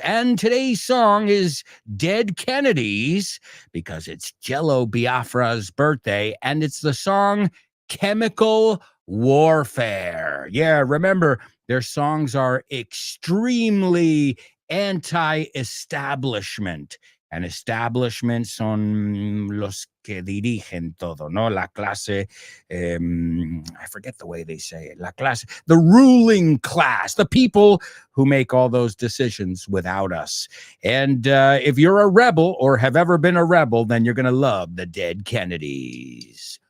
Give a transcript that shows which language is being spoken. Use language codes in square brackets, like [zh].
[en] And today's song is Dead Kennedys because it's Jello Biafra's birthday, and it's the song Chemical Warfare. Yeah, remember, their songs are extremely anti-establishment. [es] And establishment son los que dirigen todo, ¿no? La clase, [en] I forget the way they say it, la clase, the ruling class, the people who make all those decisions without us. And if you're a rebel or have ever been a rebel, then you're going to love the Dead Kennedys.